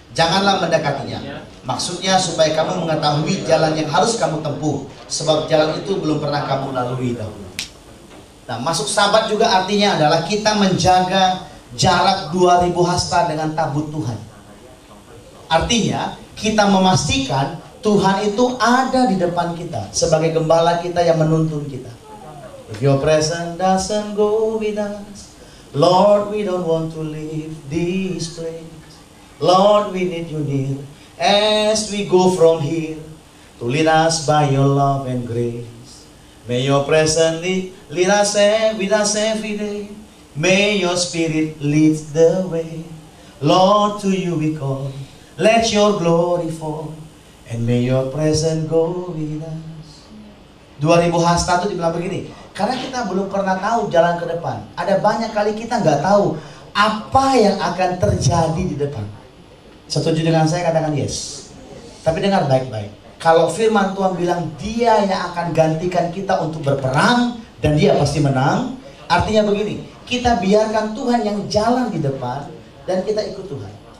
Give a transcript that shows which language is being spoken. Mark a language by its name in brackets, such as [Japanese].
[Indonesian] Janganlah mendekatinya. Maksudnya supaya kamu mengetahui jalan yang harus kamu tempuh, sebab jalan itu belum pernah kamu lalui dahulu. Nah, masuk sabat juga artinya adalah kita menjaga jarak 2000 hasta dengan tabut Tuhan. Artinya kita memastikan Tuhan itu ada di depan kita sebagai gembala kita yang menuntun kita. [English] If your presence doesn't go with us, Lord, we don't want to leave this place. Lord, we need you near as we go from here to lead us by your love and grace. May your presence lead us with us every day. May your spirit lead the way. Lord, to you we call. Let your glory fall, and may your presence go with us. [Indonesian] 2000 hasta itu dibilang begini, karena kita belum pernah tahu jalan ke depan. Ada banyak kali kita nggak tahu apa yang akan terjadi di depan. Setuju dengan saya, katakan yes. Tapi dengar baik-baik. Kalau firman Tuhan bilang dia yang akan gantikan kita untuk berperang dan dia pasti menang, artinya begini, kita biarkan Tuhan yang jalan di depan, dan kita ikut Tuhan.